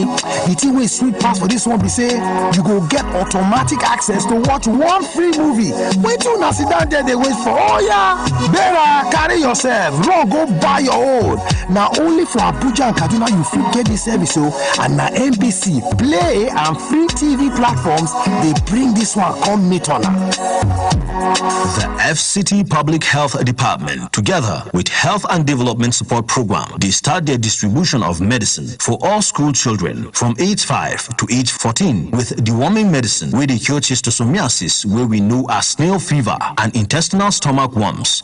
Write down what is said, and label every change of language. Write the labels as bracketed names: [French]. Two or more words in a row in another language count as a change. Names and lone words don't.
[Nigerian Pidgin] The thing wey sweet pass for this one be say you go get automatic access to watch one free movie. Wait till na sit down there they wait for. Oh yeah, better carry yourself, run go buy your own. Now only for Abuja and Kaduna you fit get this service and na NBC, Play and free TV platforms they bring this one come meet on. The FCT Public Health Department, together with Health and Development Support Program, they start their distribution of medicine for all school children from age 5 to age 14 with deworming medicine where they cure schistosomiasis, where we know as snail fever, and intestinal stomach worms.